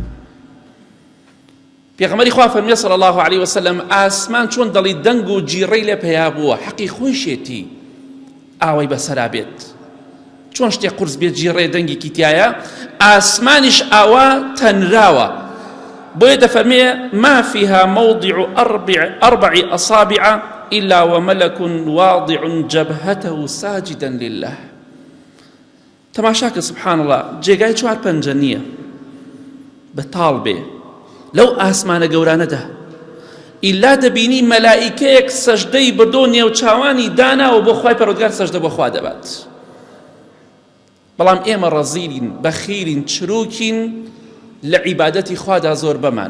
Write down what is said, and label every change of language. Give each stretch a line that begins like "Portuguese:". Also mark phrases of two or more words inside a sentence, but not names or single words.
Central Kurdish: پێغەمبەری خوا فەرمێ
Arabic: صلی الله علیه وسلم
Central Kurdish: ئاسمان چۆن دڵی دەنگ و جیڕەی لێ پەیا بووە، حەقی خۆشێتی ئاوەی بەسەرا بێت. چۆن شتێک قورس بێت جیڕێ دەنگێکی تایە، ئاسمانیش ئاوا تەنراوە. بۆیە دەفەرمێ
Arabic: ما فيها موضع أربع أصابع إلا وملك واضع جبهته ساجدا لله. تەماشاکە سبحان الله،
Central Kurdish: جێگای 4 پەنجە نییە بەتاڵ بێ لەو ئاسمانە گەورانەدا، ئیلا دەبینی مەلائیکەیەک سەجدەی بردۆ نێوچاوانی داناوە بۆ خوای پەروەردگار، سەجدە بۆ خوا دەبات. بەڵام ئێمە ڕەزیلین، بەخیلین، چروکین لە عیبادەتی خوادا زۆر بەمان.